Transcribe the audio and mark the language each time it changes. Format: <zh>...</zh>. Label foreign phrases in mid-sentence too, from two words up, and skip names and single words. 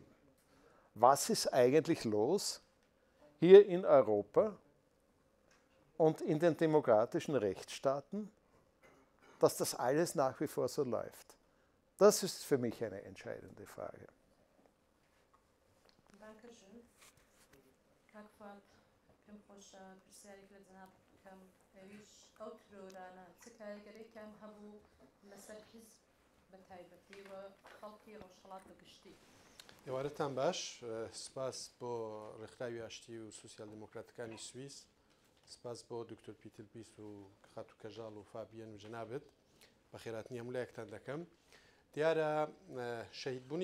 <de>Was ist eigentlich los hier in Europa und in den demokratischen Rechtsstaaten, dass das alles nach wie vor so läuft? Das ist für mich eine entscheidende Frage. Dankeschön.</de> <ckb>ئێوارەتان باش سپاس بۆ ڕێکخراوی ئاشتی و سوسیال دموکراتەکانی سوئیس سپاس بۆ دکتۆر پیتر پیس و خات و کەژاڵ و فابیەن و جەنابەت بە خێراتنی هەموو لایەکتان دەکەم دیارە شەهیدبوونی</ckb>